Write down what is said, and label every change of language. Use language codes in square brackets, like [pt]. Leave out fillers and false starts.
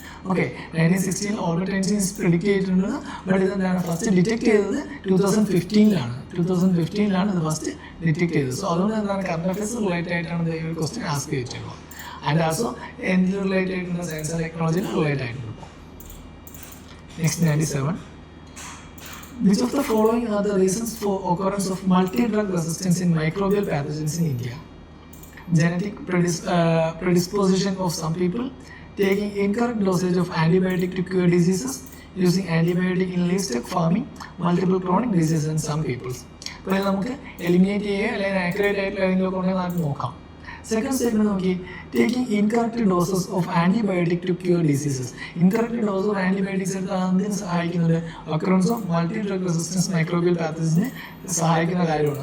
[ml] Okay, 1916 Albert Einstein predict ചെയ്തിട്ടുണ്ട്. But ഇതെന്താണ് first detect ചെയ്തത് 2015ലാണ്. 2015ലാണ് ഇത് ഫസ്റ്റ് ഡിറ്റക്ട് ചെയ്തത്. സോ അതുകൊണ്ട് എന്താണ് കറണ്ട് അഫയേഴ്സ് റിലേറ്റഡ് ആയിട്ടാണ് ഈ ഒരു ക്വസ്റ്റ്യൻ ആസ്ക് ചെയ്തിട്ടുള്ളത്. ആൻഡ് ആൾസോ എന്ത് റിലേറ്റഡ് ആയിട്ടുള്ള സയൻസ് ആൻഡ് ടെക്നോളജിയിൽ റിലേറ്റഡ് ആയിട്ടുണ്ട്. Next 97. [en] Which of the following are the reasons for occurrence of multi-drug resistance in microbial pathogens in India? Genetic predisposition of some people, taking incorrect dosage of antibiotic to cure diseases, using antibiotic in livestock farming, multiple chronic diseases in some people. [ml] അപ്പോൾ നമുക്ക് eliminate ചെയ്യുക അല്ലെങ്കിൽ accurate ആയിട്ടുള്ള ഏതെങ്കിലും ഉണ്ടെങ്കിൽ നമുക്ക് നോക്കാം. Second സ്റ്റെപ്പിൽ നോക്കി [en] Taking incorrect doses of antibiotic to cure diseases. [ml] Incorrect dose of antibiotics എടുത്താൽ എന്തിനു സഹായിക്കുന്നത് occurrence of multi drug resistance microbial പാത്തജനെ സഹായിക്കുന്ന കാര്യമാണ്.